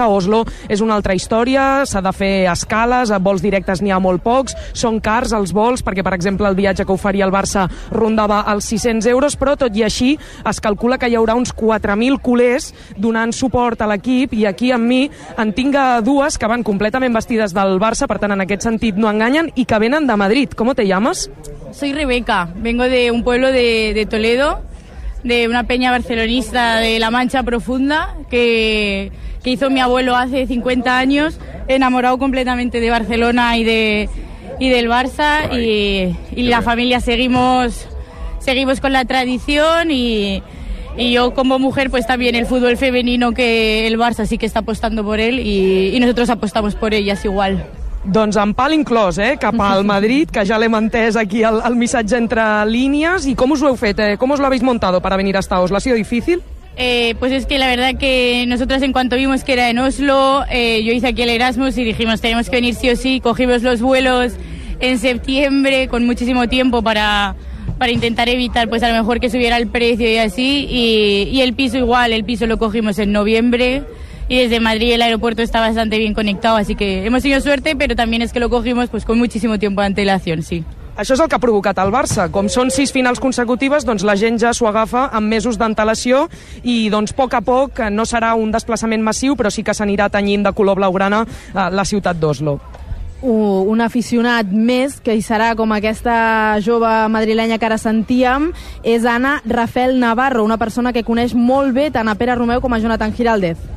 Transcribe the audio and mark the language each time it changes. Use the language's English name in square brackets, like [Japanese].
[Catalan] Oslo és una altra història, s'ha de fer escales, a vols directes n'hi ha molt pocs, són cars els vols, perquè per exemple el viatge que oferia el Barça rondava els 600 euros, però tot i així es calcula que hi haurà uns 4.000 culers donant suport a l'equip, i aquí amb mi en tinc dues que van completament vestides del Barça, per tant en aquest sentit no enganyen, i que venen a Madrid. [Spanish] ¿Cómo te llamas? Soy Rebeca, vengo de un pueblo de Toledo, de una peña barcelonista de La Mancha Profunda, que hizo mi abuelo hace 50 años, enamorado completamente de Barcelona y del Barça, y la familia seguimos con la tradición, y yo como mujer pues también el fútbol femenino, que el Barça sí que está apostando por él y nosotros apostamos por ellas igual. [Catalan] Doncs en pal inclòs, cap al Madrid, que ja l'hem entès aquí el missatge entre línies. I com us ho heu fet? Com us [Spanish] l'habéis montado para venir hasta Oslo? ¿Ha sido difícil? Pues es que la verdad que nosotras en cuanto vimos que era en Oslo, yo hice aquí el Erasmus y dijimos tenemos que venir sí o sí. Cogimos los vuelos en septiembre con muchísimo tiempo para intentar evitar pues a lo mejor que subiera el precio y así. Y el piso igual, el piso lo cogimos en noviembre. y desde Madrid el aeropuerto está bastante bien conectado, así que hemos tenido suerte, pero también es que lo cogimos pues con muchísimo tiempo de antelación, sí. [Catalan] Això és el que ha provocat el Barça. Com són 6 finals consecutives, doncs la gent ja s'ho agafa amb mesos d'antelació i doncs a poc a poc no serà un desplaçament massiu, però sí que s'anirà tenyint de color blaugrana la ciutat d'Oslo. Un aficionat més que hi serà com aquesta jove madrilenya que ara sentíem és Anna Rafael Navarro, una persona que coneix molt bé tant a Pere Romeu com a Jonathan Giraldez.